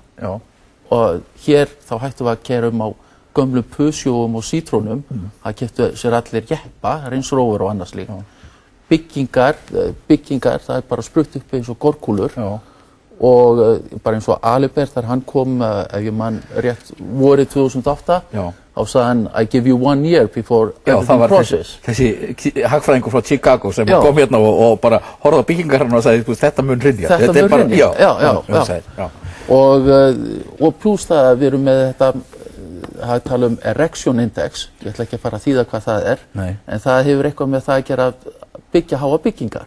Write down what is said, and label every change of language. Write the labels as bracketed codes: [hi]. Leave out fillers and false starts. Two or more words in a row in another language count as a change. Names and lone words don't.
[is] Og hér þá hættum við að keyra á gömlum Peugeotum og Citronum. Það keyptu sér allir jeppa, Range Rover og annars líka. Byggingar, það er bara sprutt upp eins og gorkúlur. Og bara eins og Alibert þegar hann kom, ef ég man rétt, vorið 2008, þá sagði hann [en] I give you 1 year before everything crosses. [is] Þessi hagfræðingur frá Chicago sem kom hérna og bara horfði á byggingar hérna og sagði þetta mun hrynja. Þetta mun hrynja, já. Og pluss það að við erum með þetta, það tala [en] erection index, [is] ég ætla ekki að fara að þýða hvað það er, en það hefur eitthvað með það að gera að byggja háa byggingar.